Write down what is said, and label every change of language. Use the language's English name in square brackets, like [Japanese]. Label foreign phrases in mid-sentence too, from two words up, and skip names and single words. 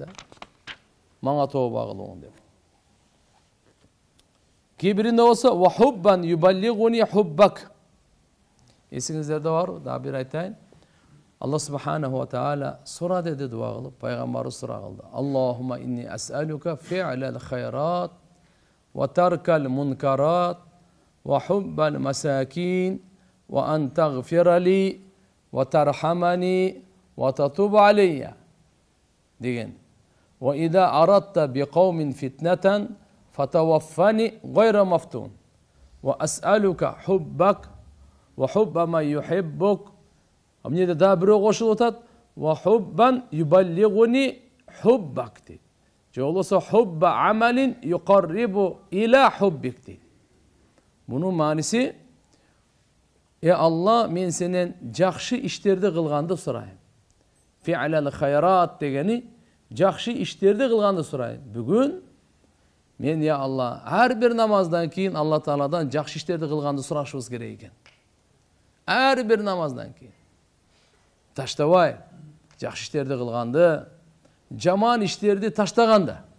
[Kyrgyz] Мага тооба кылуң деп. Кээ биринде болсо [Arabic] "وحبا يبلغني حبك". [Kyrgyz] Эсиңиздерде бар, дагы бир айтайын. Алла [Arabic] سبحانه وتعالى [Kyrgyz] сура деди дуа кылып, пайгамбарыбыз сура кылды. [Arabic] "اللهم إني أسألك فعل الخيرات وترك المنكرات وحب المساكين وأن تغفر لي وترحمني وتتوب علي" деген. "وإذا أردت بقوم فتنة فتوفني غير مفتون وأسألك حبك وحب من يحبك". [Kyrgyz] Амнеде да бирөө кошулуп атат: [Arabic] "وحبا يبلغني حبك" [Kyrgyz] дейт. Же болбосо [Arabic] "حب عمل يقرب إلى حبك" дейт. [Kyrgyz] Мунун мааниси: Алла, мен сенен жакшы иштерди кылганды сурайм. [Arabic] فعل الخيرات [Kyrgyz] дегени жакшы иштерди кылганды сурайм. Бүгүн мен Алла ар бир намаздан кийин Алла Тааладан жакшы иштерди кылганды сурашыбыз керек экен. Ар бир намаздан кийин. Таштабай, жакшы иштерди кылганды, жаман иштерди таштаганды.